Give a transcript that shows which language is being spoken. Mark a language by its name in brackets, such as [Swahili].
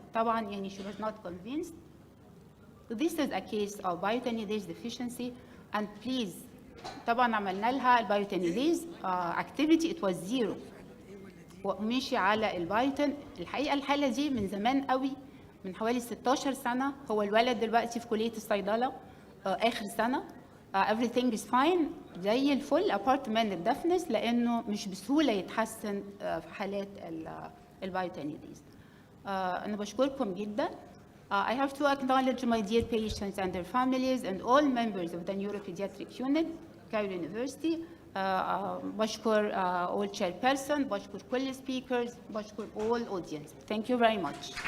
[English] طبعا يعني she was not convinced. This is a case of biotinidase deficiency and please [Arabic] طبعا عملنا لها البايوتينيديز [English] activity it was 0 [Arabic] ومشي على البايوتين. الحقيقه الحاله دي من زمان قوي، من حوالي 16 سنه. هو الولد دلوقتي في كليه الصيدله اخر سنه. [English] everything is fine [Arabic] زي الفل apart من الدفنس لأنه مش بسهولة يتحسن في حالات البايوتينيديز. أنا بشكركم جدا. [English] I have to acknowledge my dear patients and their families and all members of the Neuropediatric Unit, Cairo University. بشكر all chairperson, [Arabic] بشكر كل [English] speakers, بشكر all audience. Thank you very much.